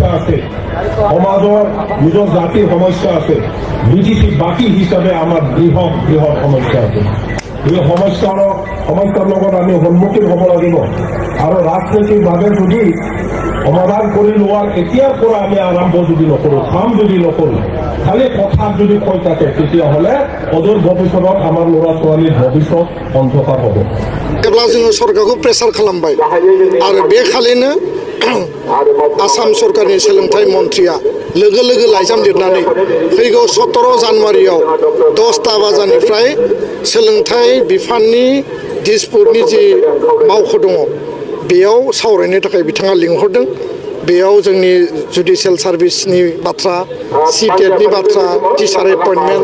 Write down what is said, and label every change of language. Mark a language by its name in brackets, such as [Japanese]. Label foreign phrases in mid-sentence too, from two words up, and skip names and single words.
[Assamese] আছে সমাজৰ নিজৰ জাতিৰ সমস্যা আছে বিটিচি বাকী হিচাপে আমাৰ বৃহৎ সমস্যা আছে এই সমস্যাৰ লগত আমি সন্মুখীন হ'ব লাগিব আৰু ৰাজনৈতিকভাৱে যদি সমাধান কৰি লোৱাৰ এতিয়াৰ পৰা আমি আৰম্ভ যদি নকৰোঁ কাম যদি নকৰোঁ খালি কথাত যদি কৈ থাকে তেতিয়াহ'লে অদূৰ ভৱিষ্যতত আমাৰ ল'ৰা ছোৱালীৰ ভৱিষ্যত অন্ধকাৰ হ'ব [Bodo] जेब्ला जोङो सरकारखौ प्रेसार खालामबाय आरो बे खालिनो आसाम सरकारनि सोलोंथाइ मन्थ्रिया लोगो लोगो लाइजाम लिरनानै फैगौ 17 जानुवारियाव 10टा बाजानिफ्राय सोलोंथाइ बिफाननि दिसपुरनि जि मावख' दङ बेयाव सावरायनो थाखाय बिथाङा लिंहरदों बेयाव जोंनि [English] judicial service [Bodo] बाथ्रा सिटेटनि बाथ्रा [English] teacher appointment